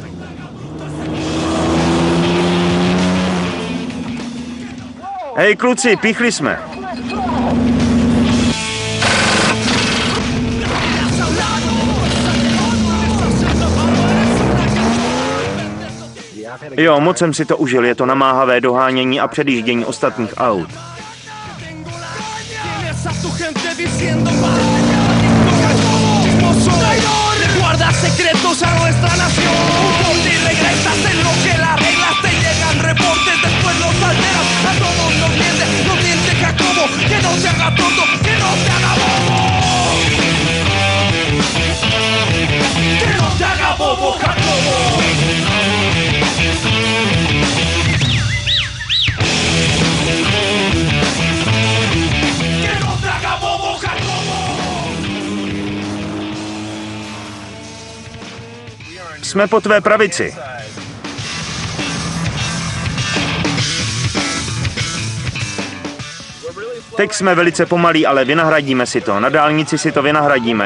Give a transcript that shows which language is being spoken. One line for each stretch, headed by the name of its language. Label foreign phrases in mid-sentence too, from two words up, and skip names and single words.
Czech: Hej kluci, píchli jsme. Jo, moc jsem si to užil, je to namáhavé dohánění a předjíždění ostatních aut.
Spanish: Guarda secretos a nuestra nación. Porque regresas en lo que las reglas te llegan reportes, después los alteras, a todos los miente Jacobo, que no se haga tonto, que no se haga bobo. Que no se haga bobo, Jacobo. Que no se haga bobo, Jacobo.
Czech: Jsme po tvé pravici. Teď jsme velice pomalí, ale vynahradíme si to. Na dálnici si to vynahradíme.